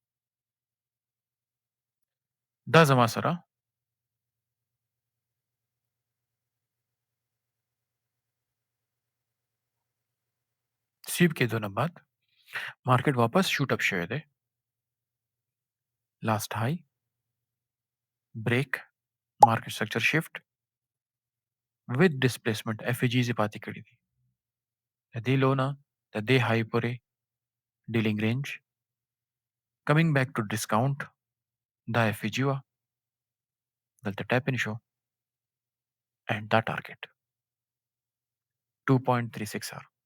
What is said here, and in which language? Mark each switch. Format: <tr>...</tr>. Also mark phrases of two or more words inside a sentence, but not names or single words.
<ps>دا زما سره سویپ کېدو نه بعد مارکیټ واپس</ps> <en>shoot up</en> <ps>شوی دی.</ps> <en>last high break market structure shift with displacement FAGs</en> <ps>یې پاتې کړي دي. د دې لو نه د دې های پورې</ps> <en>dealing range coming back to discount</en> <ps>دا FAG وه، دلته</ps> <en>tap in</en> <ps>شو اینڈ دا ټارګټ 2.36 آر.</ps>